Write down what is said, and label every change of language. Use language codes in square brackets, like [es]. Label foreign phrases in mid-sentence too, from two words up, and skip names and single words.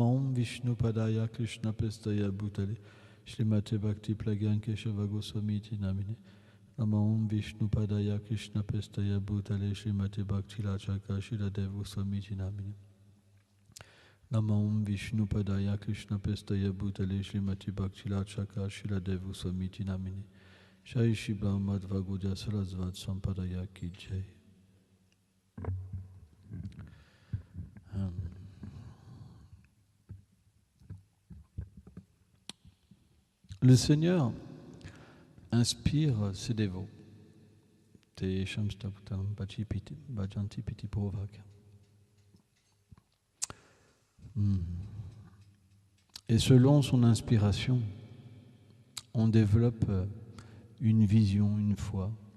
[sa] Om Vishnu Padaya Krishna Prestaya Bhutale Srimati Bhakti Plagyan Keshava Goswamiti Namine Namo Om Vishnu Padaya Krishna Prestaya Bhutale Srimati Bhakti Lachaka Shiradev Goswamiti Namine Namo Om Vishnu Padaya Krishna Prestaya Bhutale Srimati Bhakti Lachaka Shiradev Goswamiti Namine Shai Shri Brahmadva Gaudiya Sarasvat Sampadaya [hi] Ki Jai. [fr] Le Seigneur inspire ses dévots. Et selon son inspiration, on développe une vision, une foi.